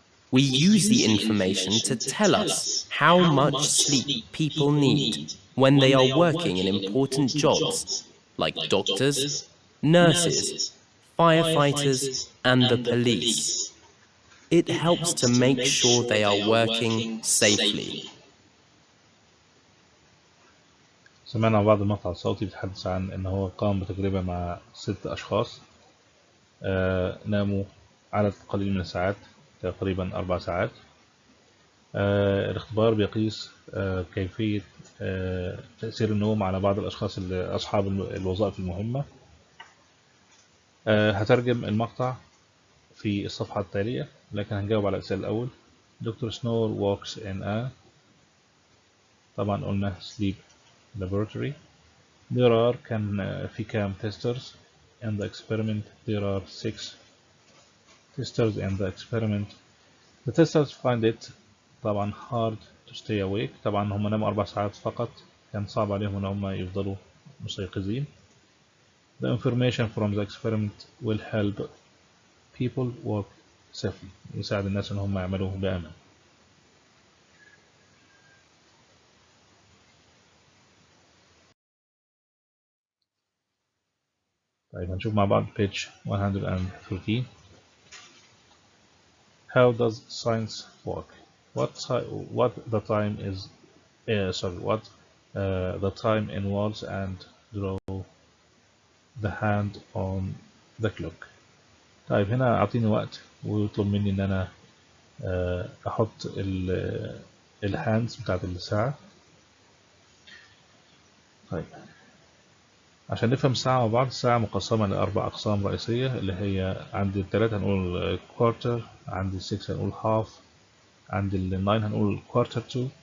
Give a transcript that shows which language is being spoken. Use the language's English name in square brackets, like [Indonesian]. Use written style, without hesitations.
[English] We use the information to tell us how much sleep people need when they are working in important jobs like doctors, nurses, firefighters, and the police. It helps to make sure they are working safely. [Arabic] سمعنا بعض المقطع الصوتي بيتحدث عن إن هو قام بتجربة مع 6 أشخاص ناموا عدد قليل من الساعات، تقريبا 4 ساعات. الاختبار بيقيس كيفية تأثير النوم على بعض الأشخاص أصحاب الوظائف المهمة. هترجم المقطع في الصفحة التالية، لكن هنجاوب على الأسئلة الأول. [English] Dr. Snore works in a [Arabic] طبعا قلنا [English] sleep laboratory. There are [Arabic] كان في كام [English] testers in the experiment. There are 6 testers in the experiment. The testers find it طبعا hard to stay awake. [Arabic] طبعا هم ناموا 4 ساعات فقط، كان صعب عليهم ان هم يفضلوا مستيقظين. [English] The information from the experiment will help people work safely. [Arabic] يساعد الناس ان هم يعملوا بأمان. طيب هنشوف مع بعض page 113. [English] How does science work? What the time is what the time in words and draw the hand on the clock. [Arabic] طيب هنا أعطيني وقت ويطلب مني إن أنا أحط الهاندز بتاعت الساعة. طيب عشان نفهم الساعة مع بعض، الساعة مقسمة لأربع أقسام رئيسية، اللي هي عند التلاتة هنقول كوارتر، عند السكس هنقول هاف، عند الناين هنقول كوارتر تو.